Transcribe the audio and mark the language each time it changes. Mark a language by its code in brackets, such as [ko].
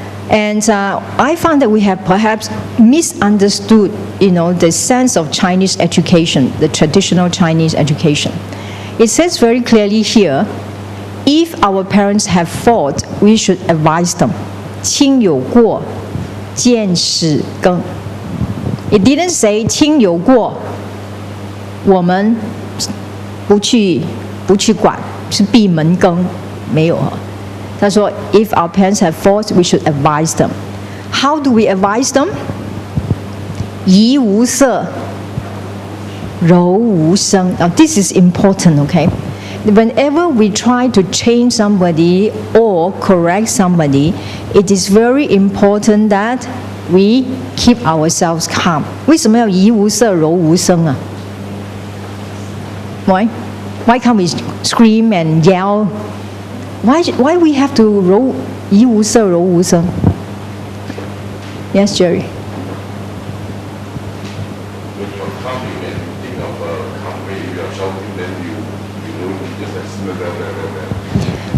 [en] And I found that we have perhaps misunderstood, the sense of Chinese education, the traditional Chinese education. It says very clearly here, if our parents have fault, we should advise them. [zh] 亲有过，见使更. [en] It didn't say [zh] 亲有过，我们不去管，是闭门羹，没有。他说 [en] if our parents have faults, we should advise them. How do we advise them? [zh] 怡无色，柔无声. [en] Now this is important, okay? Whenever we try to change somebody or correct somebody, it is very important that we keep ourselves calm. [zh] 为什么要怡无色，柔无声啊？ [en] Why? Why can't we scream and yell? Why we have to [zh] 怡无色，柔无声? [en] Yes, Jerry. When you're calm, you can think of a calm way. If you're shouting, then you know just like